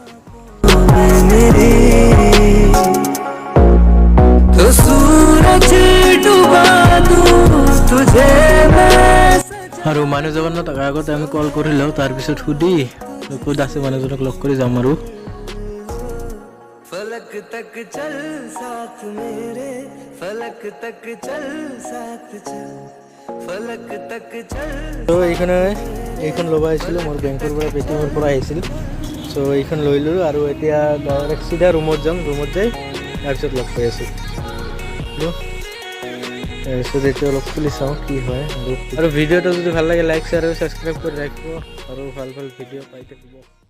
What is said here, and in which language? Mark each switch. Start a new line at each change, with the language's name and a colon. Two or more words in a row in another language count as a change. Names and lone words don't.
Assamese: আৰু মানুহজনক আগতে আমি কল কৰি লওঁ, তাৰপিছত সুধি ক'ত আছে মানুহজনক লগ কৰি যাম আৰু
Hindi: फलक तक चल साथ मेरे फलक तक चल साथ चल फलक तक चल।
Assamese: তো এইখন ল'ব আহিছিলোঁ, মোৰ বেংকৰ পৰা পেটিএমৰ পৰা আহিছিল। সো এইখন লৈ ল'লোঁ আৰু এতিয়া ডাইৰেক্ট চিধা ৰুমত যাম। ৰুমত যাই তাৰপিছত লগ পাই আছোঁ। তাৰপিছত এতিয়া অলপ খুলি চাওঁ কি হয়। আৰু ভিডিঅ'টো যদি ভাল লাগে
English: like share
Assamese: আৰু ছাবস্ক্ৰাইব কৰি ৰাখিব আৰু ভাল ভিডিঅ' পাই থাকিব।